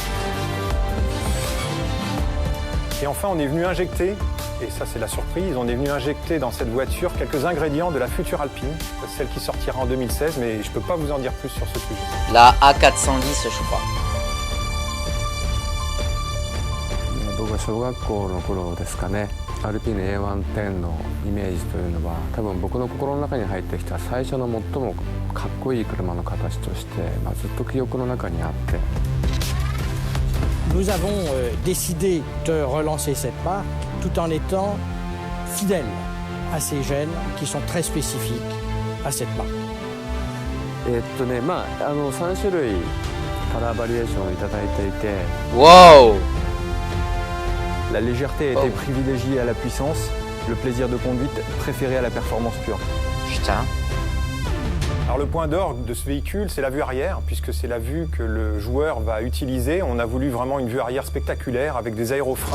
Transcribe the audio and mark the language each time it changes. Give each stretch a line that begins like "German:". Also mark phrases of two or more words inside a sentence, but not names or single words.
French: Et enfin on est venu injecter, et ça c'est la surprise, on est venu injecter dans cette voiture quelques ingrédients de la future Alpine, celle qui sortira en 2016, mais je ne peux pas vous en dire plus sur ce sujet. La A410 je crois.
Japanese: 小学校の頃ですかね、アルピーヌ A110 のイメージというのは多分僕の心の中に入ってきた最初の最もかっこいい車の形として、ずっと記憶の中にあって。
French: Nous avons décidé de relancer cette marque tout en étant fidèles à ces gènes qui sont très spécifiques à cette marque.
Japanese: 3 種類カラーバリエーションをいただいていて、 Wow!
French: La légèreté a été privilégiée à la puissance, le plaisir de conduite préféré à la performance pure. Putain. Alors le point d'orgue de ce véhicule, c'est la vue arrière, puisque c'est la vue que le joueur va utiliser. On a voulu vraiment une vue arrière spectaculaire avec des aérofreins.